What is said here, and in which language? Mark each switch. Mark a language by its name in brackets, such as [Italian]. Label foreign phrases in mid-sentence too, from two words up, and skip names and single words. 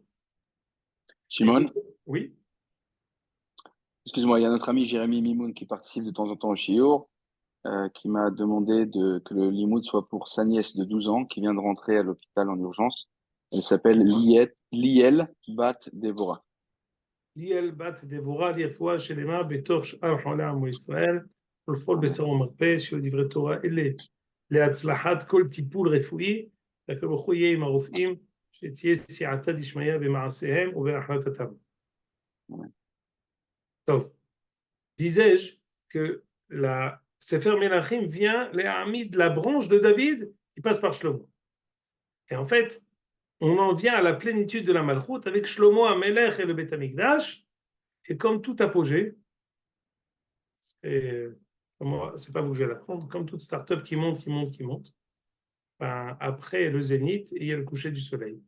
[French] Shimon, Oui. excuse-moi, il y a notre ami Jérémy Mimoun qui participe de temps en temps au Shiur, qui m'a demandé que le limoud soit pour sa nièce de 12 ans qui vient de rentrer à l'hôpital en urgence. Elle s'appelle Liel Bat Devora. [Hebrew] ליאל בת דבורה לרפואה שלמה בתוך שאר חולי עמו ישראל ולכל Amen. בשר ומרפא שיהיו דברי תורה אלה להצלחת כל טיפול רפואי והקדוש ברוך הוא יהיה עם הרופאים שתהיה סייעתא דשמיא במעשיהם ובהחלטתם. Amen. טוב, [French] disais-je que la Sefer Melachim vient les de la branche de David qui passe par Shlomo. Et en fait, on en vient à la plénitude de la Malchut avec Shlomo HaMelech et le Beth Amikdash. Et comme tout apogée, c'est pas vous que je vais l'apprendre, comme toute start-up qui monte, qui monte, qui monte, ben, après le zénith, il y a le coucher du soleil.